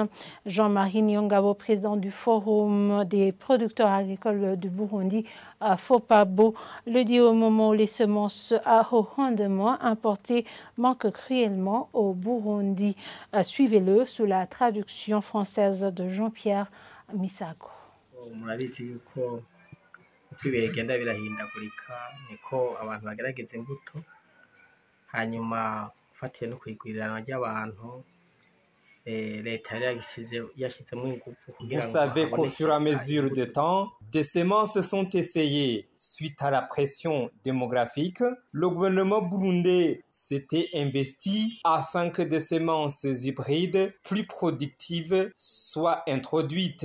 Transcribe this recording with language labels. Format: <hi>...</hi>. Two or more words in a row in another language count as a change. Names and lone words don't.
<fr>Jean-Marie Nyongabo, président du Forum des producteurs agricoles du Burundi, FOPABO, le dit au moment où les semences à haut rendement importées manquent cruellement au Burundi. Suivez-le sous la traduction française de Jean-Pierre Misago.</fr> <rn>Murabizi yuko uko ibihe bigenda birahindagurika niko abantu bagerageza imbuto hanyuma ufatiye no kwigwirirana ry'abantu.</rn> <fr>Vous savez qu'au fur et à mesure du temps, des semences sont essayées. Suite à la pression démographique, le gouvernement burundais s'était investi afin que des semences hybrides plus productives soient introduites.</fr>